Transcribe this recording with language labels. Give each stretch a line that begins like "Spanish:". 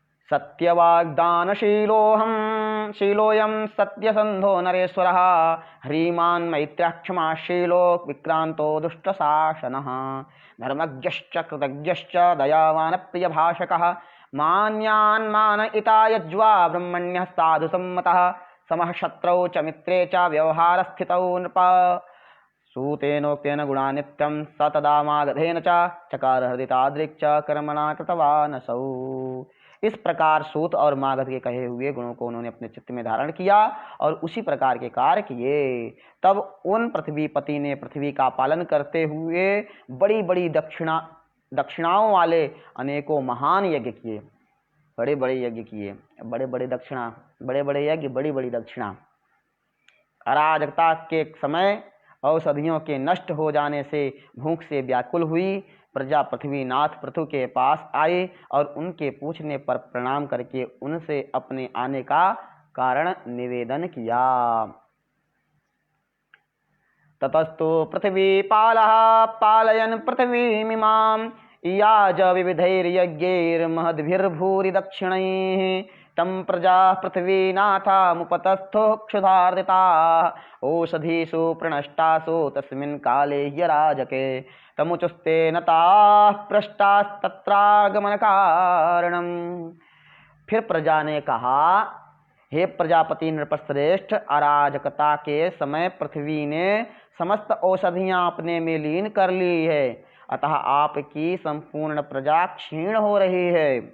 Sanskrit: सत्यवाग्दानशीलोऽहं शीलोऽयं सत्यसन्धो नरेश्वरः ह्रीमान् मैत्र्यः क्षमाशीलो विक्रांतो दुष्टशासनः धर्मज्ञश्च कृतज्ञश्च दयावानप्रियभाषकः मान्यान् मानयिता यज्वा ब्रह्मण्यः साधु सम्मतः समः शत्रौ च मित्रे च व्यवहारस्थितौ नृप सूतेनोक्तेन गुणा नित्यं स तदा मागधेन चकार हृदि तादृक् च कर्मणा कृतवानसौ।
Hindi: इस प्रकार सूत और मागध के कहे हुए गुणों को उन्होंने अपने चित्त में धारण किया और उसी प्रकार के कार्य किए। तब उन पृथ्वीपति ने पृथ्वी का पालन करते हुए बड़ी बड़ी दक्षिणाओं वाले अनेकों महान यज्ञ किए, बड़े बड़े यज्ञ किए, बड़े बड़े दक्षिणा, बड़े बड़े यज्ञ, बड़ी बड़ी दक्षिणा। अराजकता के समय औषधियों के नष्ट हो जाने से भूख से व्याकुल हुई प्रजा पृथ्वीनाथ पृथु के पास आए और उनके पूछने पर प्रणाम करके उनसे अपने आने का कारण निवेदन किया।
Sanskrit: ततस्तु पृथ्वीपालः पालयन् पृथ्वीमिमां याज विविधैर्यज्ञैर्महद्भिर्भूरि दक्षिणैः तं प्रजाः पृथ्वीनाथामुपतस्थो क्षुधार्दिताः ओषधीषु प्रणष्टासु तस्मिन् काले ह्यराजके तमुचुस्ते नताः पृष्टास्तत्रागमन कारणम्।
Hindi: फिर प्रजा ने कहा, हे प्रजापति नृपश्रेष्ठ, अराजकता के समय पृथ्वी ने समस्त औषधियां अपने में लीन कर ली है, अतः आपकी संपूर्ण प्रजा क्षीण हो रही है।